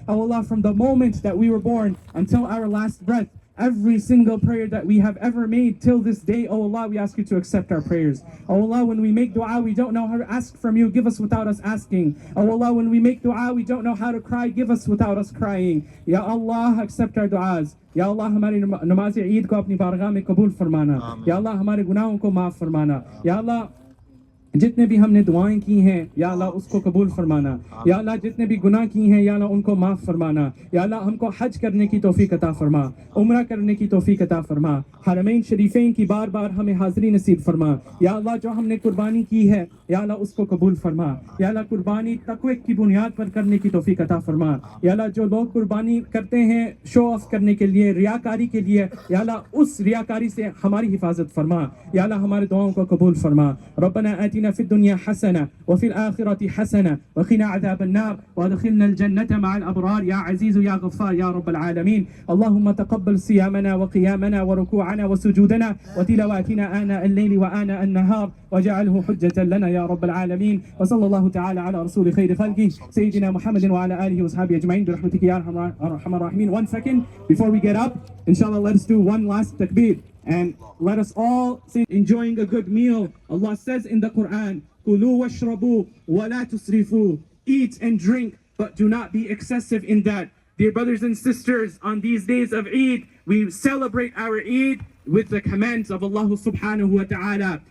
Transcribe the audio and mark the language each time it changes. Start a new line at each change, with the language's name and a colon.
English: Oh Allah, from the moment that we were born until our last breath, every single prayer that we have ever made till this day, oh Allah, we ask you to accept our prayers. Oh Allah, when we make dua, we don't know how to ask from you, give us without us asking. Oh Allah, when we make dua, we don't know how to cry, give us without us crying. Ya Allah, accept our duas.
Hindi: Ya Allah, हमारी नमाज़ ईद को अपनी बारगाह में कबूल फरमाना. Ya Allah, हमारे गुनाहों को माफ़ फरमाना. Ya Allah, जितने भी हमने दुआएं की हैं, या अल्लाह उसको कबूल फरमाना. या अल्लाह, जितने भी गुनाह की हैं, या अल्लाह उनको माफ़ फरमाना. या अल्लाह, हमको हज करने की तौफीक अता फरमा, उम्रा करने की तौफीक अता फरमा. हरमैन शरीफैन की बार बार हमें हाज़री नसीब फरमा. या अल्लाह, जो हमने कुर्बानी की है, या अल्लाह उसको कबूल फरमा. या अल्लाह, कुर्बानी तक़वे की बुनियाद पर करने की तौफीक अता फरमा. या अल्लाह, जो लोग कुर्बानी करते हैं शो ऑफ करने के लिए, रियाकारी के लिए, या अल्लाह उस रियाकारी से हमारी हिफाजत फरमा. या अल्लाह, हमारे दुआओं को कबूल फरमा.
Arabic: रब्बना आतिना في الدنيا حسنة وفي الآخرة حسنة وقنا عذاب النار وادخلنا الجنة مع الأبرار يا عزيز يا غفار يا رب العالمين. اللهم تقبل صيامنا وقيامنا وركوعنا وسجودنا وتلاواتنا آناء الليل وآناء النهار واجعله حجة لنا يا رب العالمين. وصلى الله تعالى على رسول خير خلقه سيدنا محمد وعلى آله وصحبه أجمعين برحمتك يا أرحم الراحمين.
English: 1 second before we get up, inshallah, let us do one last takbir. And let us all say, enjoying a good meal. Allah says in the Quran,
Arabic: كُلُوا وَاشْرَبُوا وَلَا تُسْرِفُوا.
English: Eat and drink, but do not be excessive in that. Dear brothers and sisters, on these days of Eid, we celebrate our Eid with the commands of Allah subhanahu wa ta'ala.